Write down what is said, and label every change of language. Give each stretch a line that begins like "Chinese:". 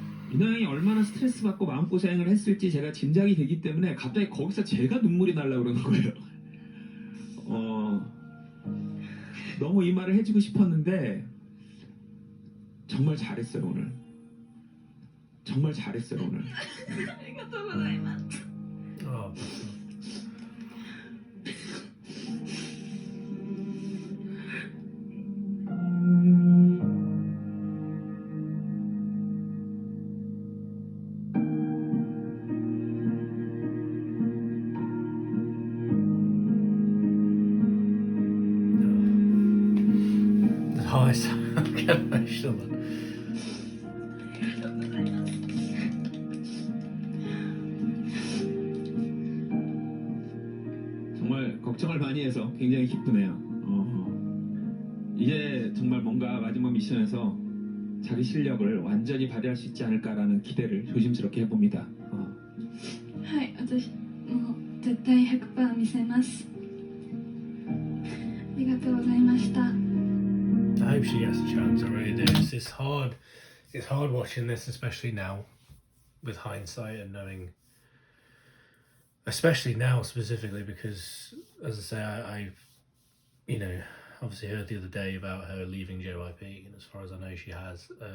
Korean: 민호 형이 얼마나 스트레스 받고 마음고생을 했을지 제가 짐작이 되기 때문에 갑자기 거기서 제가 눈물이 날라 그러는 거예요. 너무 이 말을 해주고 싶었는데 정말 잘했어요 오늘. 정말 잘했어요 오늘.
Japanese: ありがとうございます。
English: Oh, oh, it's get emotional.
Japanese: ありがとうございます。
Korean: 정말 걱정을 많이 해서 굉장히 기쁘네요. 이제 정말 뭔가 마지막 미션에서 자기 실력을 완전히 발휘할 수 있지 않을까라는 기대를 조심스럽게 해봅니다.
Japanese: はい、私もう絶対 100% 見せます。ありがとうございました。
English: I hope she gets a chance. I really do. It's hard. It's hard watching this, especially now, with hindsight and knowing. Especially now, specifically because, as I say, I've, you know, obviously heard the other day about her leaving JYP, and as far as I know, she has.